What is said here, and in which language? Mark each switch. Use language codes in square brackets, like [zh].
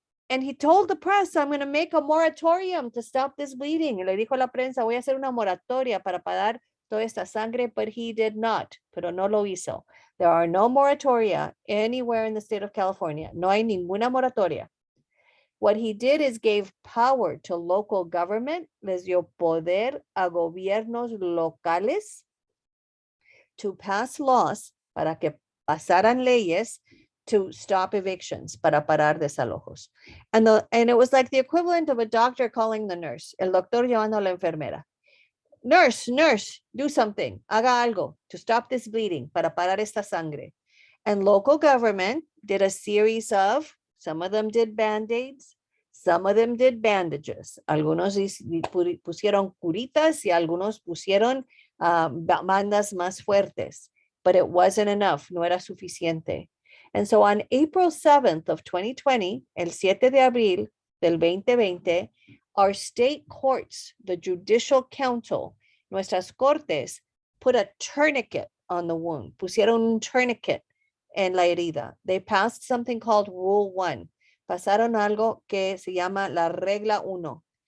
[en] And he told the press, I'm going to make a moratorium to stop this bleeding. [es] Y le dijo a la prensa, voy a hacer una moratoria para parar toda esta sangre, [en] but he did not, [es] pero no lo hizo. [en] There are no moratoria anywhere in the state of California. [es] No hay ninguna moratoria. [en] What he did is gave power to local government, [es] les dio poder a gobiernos locales [en] to pass laws, [es] para que pasaran leyes [en] to stop evictions, [es] para parar desalojos. [en] And it was like the equivalent of a doctor calling the nurse, [es] el doctor llamando a la enfermera. [en] Nurse, do something, [es] haga algo [en] to stop this bleeding, [es] para parar esta sangre. [en] And local government did a series of, some of them did Band-Aids, some of them did bandages. [es] Algunos pusieron curitas y algunos pusieron bandas más fuertes, [en] but it wasn't enough, [es] no era suficiente. [en] And so on April 7th of 2020, [es] el 7 de abril del 2020, [en] our state courts, the judicial council, [es] nuestras cortes, [en] put a tourniquet on the wound, [es] pusieron un tourniquet en la herida. [en] They passed something called Rule 1. [es] Pasaron algo que se llama la regla 1.